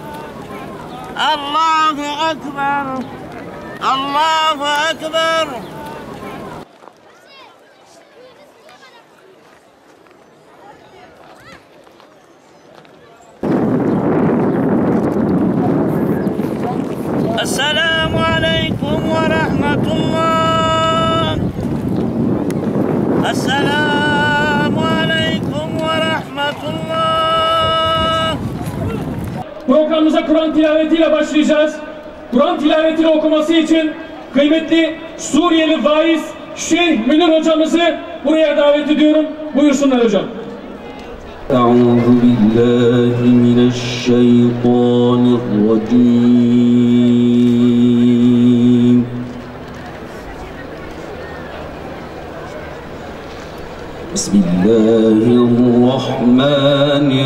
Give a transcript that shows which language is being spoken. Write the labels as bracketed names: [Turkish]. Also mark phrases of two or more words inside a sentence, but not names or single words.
[Arabic] الله أكبر الله أكبر السلام عليكم ورحمة الله السلام عليكم ورحمة الله. [Turkish] Programımıza Kur'an tilavetiyle başlayacağız. Kur'an tilavetini okuması için kıymetli Suriyeli vaiz Şeyh Münir hocamızı buraya davet ediyorum. Buyursunlar hocam. [Arabic] أعوذ بالله من الشيطان الرجيم بسم الله الرحمن